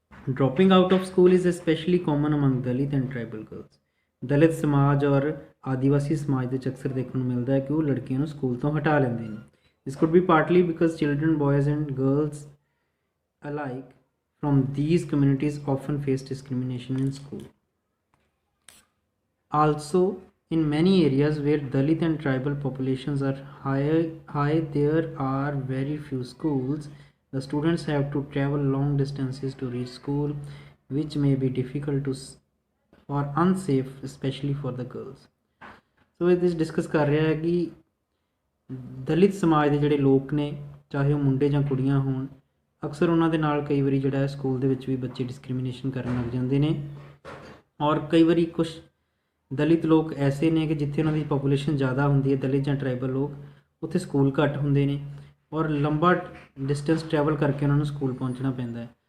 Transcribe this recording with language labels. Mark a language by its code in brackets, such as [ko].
[en] Dropping out of school is specially common among Dalit and tribal girls. [pa] ਦਲਿਤ ਸਮਾਜ ਔਰ ਆਦੀਵਾਸੀ ਸਮਾਜ ਦੇ ਵਿੱਚ ਅਕਸਰ ਦੇਖਣ ਨੂੰ ਮਿਲਦਾ ਹੈ ਕਿ ਉਹ ਲੜਕੀਆਂ ਨੂੰ ਸਕੂਲ ਤੋਂ ਹਟਾ ਲੈਂਦੇ ਨੇ। [en] This could be partly because children boys and girls alike from these communities often face discrimination in school. Also, in many areas where Dalit and tribal populations are high, there are very few schools. The students have to travel long distances to reach school, which may be difficult or unsafe, especially for the girls. [pa] So ਇਹ discuss ਕਰ ਰਿਹਾ ਹੈ ਕਿ ਦਲਿਤ ਸਮਾਜ ਦੇ ਜਿਹੜੇ ਲੋਕ ਨੇ, ਚਾਹੇ ਉਹ ਮੁੰਡੇ ਜਾਂ ਕੁੜੀਆਂ ਹੋਣ, ਅਕਸਰ ਉਹਨਾਂ ਦੇ ਨਾਲ ਕਈ ਵਾਰੀ ਜਿਹੜਾ ਹੈ ਸਕੂਲ ਦੇ ਵਿੱਚ ਵੀ ਬੱਚੇ ਡਿਸਕ੍ਰਿਮੀਨੇਸ਼ਨ ਕਰਨ ਲੱਗ ਜਾਂਦੇ ਨੇ। ਔਰ ਕਈ ਵਾਰੀ ਕੁਛ ਦਲਿਤ ਲੋਕ ਐਸੇ ਨੇ ਕਿ ਜਿੱਥੇ ਉਹਨਾਂ ਦੀ ਪੋਪੂਲੇਸ਼ਨ ਜ਼ਿਆਦਾ ਹੁੰਦੀ ਹੈ, ਦਲਿਤ ਜਾਂ ਟਰਾਈਬਲ ਲੋਕ, ਉੱਥੇ ਸਕੂਲ ਘੱਟ ਹੁੰਦੇ ਨੇ ਔਰ ਲੰਬਾ ਡਿਸਟੈਂਸ ਟਰੈਵਲ ਕਰਕੇ ਉਹਨਾਂ ਨੂੰ ਸਕੂਲ ਪਹੁੰਚਣਾ ਪੈਂਦਾ ਹੈ।